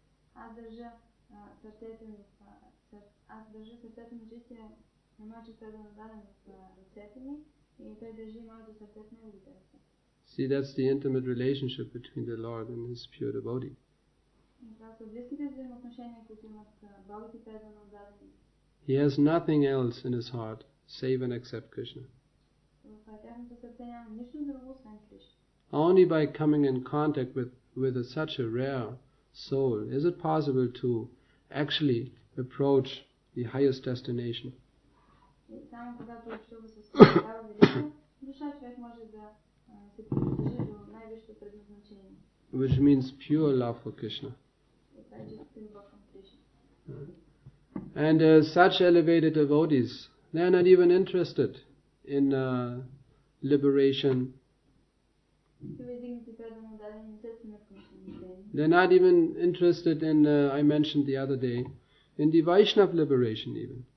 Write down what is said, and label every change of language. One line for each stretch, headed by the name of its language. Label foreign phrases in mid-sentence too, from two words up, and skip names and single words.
English: See, that's the intimate relationship between the Lord and his pure devotee. He has nothing else in his heart save and accept Krishna.
Bulgarian: В тяхното сърце няма нищо друго, освен Кришна.
English: Only by coming in contact with such a rare soul is it possible to actually approach the highest destination.
Bulgarian: И само когато общува с такава велика душа, човек може да се приближи до най-висшето предназначение.
English: Which means pure love for Krishna.
Bulgarian: И това е чиста любов към Кришна.
English: And such elevated devotees, they are not even interested in liberation. They're not even interested in, I mentioned the other day, in the Vaishnava liberation even.